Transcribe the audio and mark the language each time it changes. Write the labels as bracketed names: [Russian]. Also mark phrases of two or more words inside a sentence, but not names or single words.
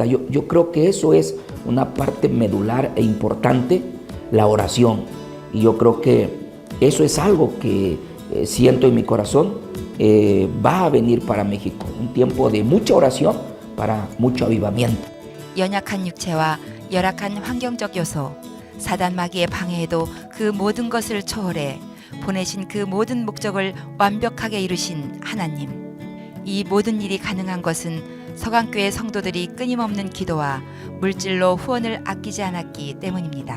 [Spanish] Yo creo que eso es una parte medular e importante, la oración. Y yo creo que eso es algo que siento en mi corazón va a venir para México. Un tiempo de mucha oración para mucho avivamiento. [Korean] 연약한 육체와 열악한 환경적 요소, 사단 마귀의 방해에도 그 모든 것을 초월해 보내신 그 모든 목적을 완벽하게 이루신 하나님. 이 모든 일이 가능한 것은 서강교회 성도들이 끊임없는 기도와 물질로 후원을 아끼지 않았기 때문입니다.